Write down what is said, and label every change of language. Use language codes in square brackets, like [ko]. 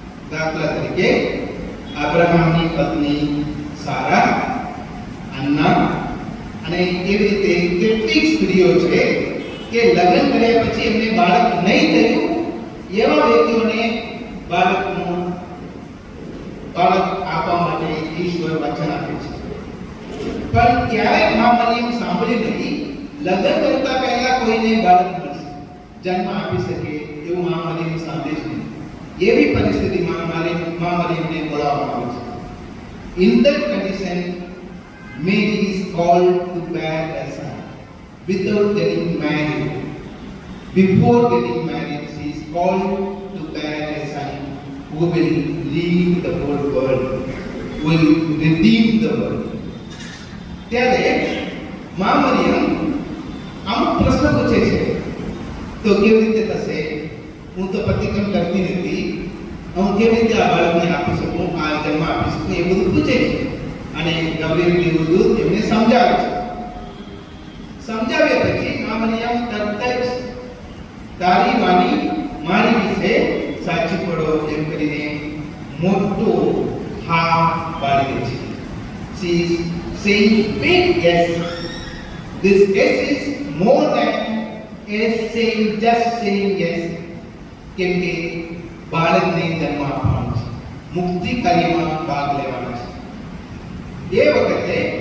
[gu] દાખલા તરીકે અબ્રાહમની પત્ની સારા, અન્ના, અને એવી રીતે કેટલીક સ્ત્રીઓ છે કે લગ્ન કર્યા પછી એમને બાળક નહીં થયું, એવા વ્યક્તિઓને બાળક આપવા માટે ઈશ્વર વચન આપે છે. પણ ક્યારેક માં મરિયમ સાંભળ્યું નહીં લગ્ન કરતા પહેલા કોઈને બાળક મળશે, જન્મ આપી શકે એવું માં મરિયમ સાંભળે છે. એવી પરિસ્થિતિમાં માં મરિયમને બોલાવવામાં આવે છે. [en] In that condition, Mary is called to bear a son without getting married. Before getting married, she is called to bear a son who will lead the whole world, will redeem the world. [gu] ત્યારે માં મરિયમ અમુક પ્રશ્ન પૂછે છે, તો કેવી રીતે થશે? હું તો પ્રતિક્રમ કરતી નથી, હું કેવી રીતે આ બાળકને આપી શકું, આ જન્મ આપી શકું, એ બધું પૂછે છે. અને ગબ્રિએલ દેવદૂત એમને સમજાવે છે. સમજાવ્યા પછી માં મરિયમ તરત જ તારી વાણી મારી વિશે સાચી પડો એમ કરીને મોટો હા પાડી દે છે. [en] She is saying big yes. This yes is more than yes just saying yes. [gu] કેમ કે બાળકને જન્મ આપવાનો છે, મુક્તિ કાર્યમાં ભાગ લેવાનો છે. એ વખતે